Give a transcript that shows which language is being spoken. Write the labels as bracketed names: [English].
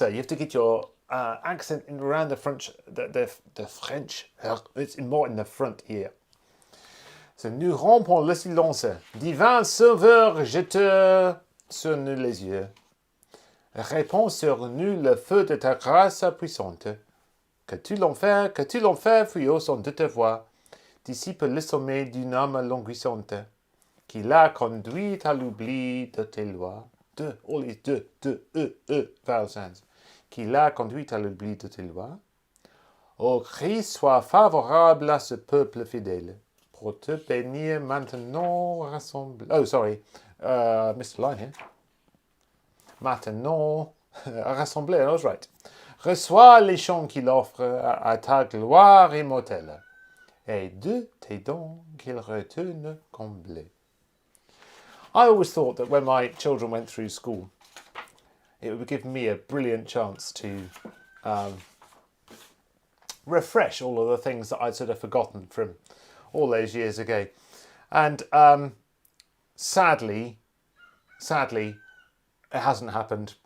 [English] You have to get your accent in around the French, the French. It's more in the front here. [French] So, nous rompons le silence. Divin sauveur, je te sonne les yeux. Réponds sur nous le feu de ta grâce puissante. Que tu l'enfer fut au son de ta voix. Dissipe le sommeil d'une âme languissante, qui l'a conduit à l'oubli de tes lois. [English] All these vowel sounds. [French] Qui l'a conduit à l'oubli de tes lois. Ô Christ, sois favorable à ce peuple fidèle, pour te bénir maintenant rassemblé. [English] Oh, sorry, missed a line here. [French] Maintenant rassemblé, [English] I was right. [French] Reçois les chants qu'il offre à ta gloire immortelle. Et de tes dons qu'il retourne comblé. [English] I always thought that when my children went through school, it would give me a brilliant chance to refresh all of the things that I'd sort of forgotten from all those years ago. And sadly, it hasn't happened.